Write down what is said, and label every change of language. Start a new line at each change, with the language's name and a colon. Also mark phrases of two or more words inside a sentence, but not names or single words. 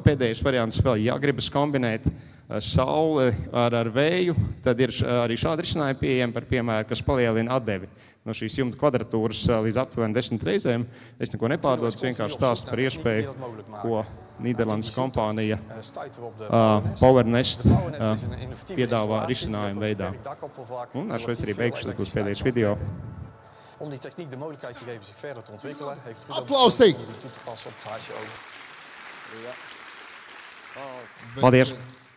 Latvian: Pēdējais variants vēl jāgribas kombinēt sauli ar vēju, tad ir arī šādi risinājumi pieejami par piemēru, kas palielina atdevi no šīs jumta kvadratūras līdz aptuveni 10 reizēm. Es neko nepārdodu, vienkārši stāstu par iespēju, ko Nīderlandes kompānija PowerNest piedāvā risinājumu veidā. Un ar šo es arī beigšu, tas būs pēdējais video.
Dutch: Om die techniek de mogelijkheid te geven zich verder te ontwikkelen, heeft Ruud applaus om die toe te passen op HSO.
Latvian: Paldies!